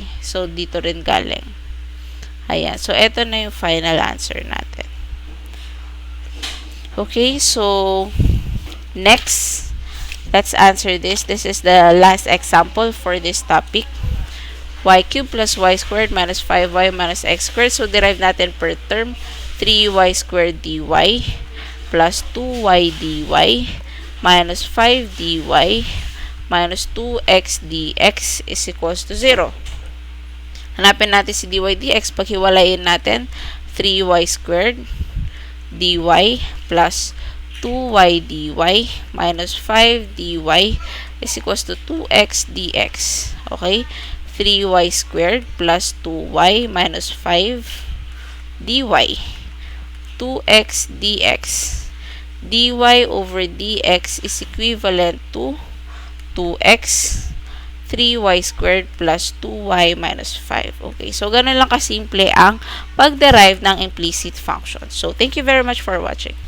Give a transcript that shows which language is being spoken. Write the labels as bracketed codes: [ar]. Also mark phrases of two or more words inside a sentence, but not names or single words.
[tl] So, dito rin galing. Ayan. So, ito na yung final answer natin. Okay. [en] So, next, let's answer this. This is the last example for this topic. Y cubed plus y squared minus 5y minus x squared. [tl] So, derive natin per term. [en] 3y squared dy plus 2y dy minus 5 dy minus 2x dx is equals to 0. [tl] Hanapin natin si dy dx. Paghiwalayin natin, [en] 3y squared dy plus 2y dy minus 5 dy is equals to 2x dx. Okay? 3y squared plus 2y minus 5 dy. 2x dx. dy over dx is equivalent to 2x 3y squared plus 2y minus 5. [tl] Okay, so ganun lang kasimple ang pag-derive ng [en] implicit function. So, thank you very much for watching.